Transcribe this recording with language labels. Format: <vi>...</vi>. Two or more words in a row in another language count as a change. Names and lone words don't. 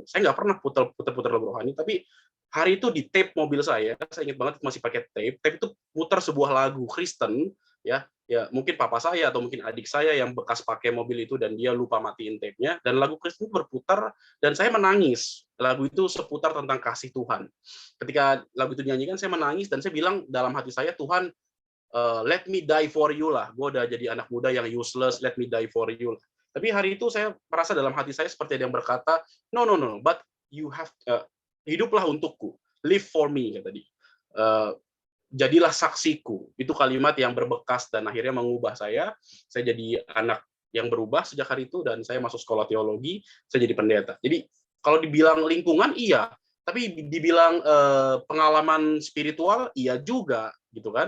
<id>Saya nggak pernah putar lagu rohani, tapi hari itu di tape mobil saya ingat banget masih pakai tape itu putar sebuah lagu Kristen ya, ya mungkin papa saya atau mungkin adik saya yang bekas pakai mobil itu dan dia lupa matiin tape-nya, dan lagu Kristen berputar dan saya menangis. Lagu itu seputar tentang kasih Tuhan. Ketika lagu itu dinyanyikan saya menangis dan saya bilang dalam hati saya, Tuhan,</id> <en>let me die for you lah.</en> <id>Gue udah jadi anak muda yang useless,</id> <en>let me die for you</en> <id>lah. Tapi hari itu saya merasa dalam hati saya seperti ada yang berkata,</id> <en>no, but you have</en> <id>hiduplah untukku,</id> <en>live for me,</en> <id>kata dia. Jadilah saksiku. Itu kalimat yang berbekas dan akhirnya mengubah saya. Saya jadi anak yang berubah sejak hari itu dan saya masuk sekolah teologi, saya jadi pendeta. Jadi kalau dibilang lingkungan iya, tapi dibilang pengalaman spiritual iya juga, gitu kan.</id>